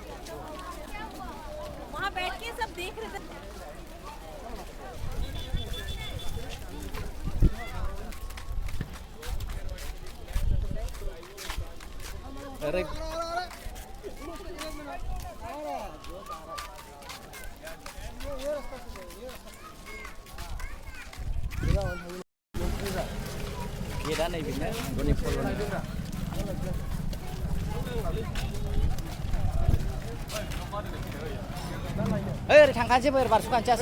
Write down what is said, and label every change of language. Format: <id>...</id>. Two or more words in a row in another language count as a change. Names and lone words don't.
<hi>वहाँ बैठ के सब देख रहे थे</hi> <brx>अरे गेटआ नैबेनो गनि फल'नि ओरै थांखानोसै ओरै बारस'खानोसै</brx>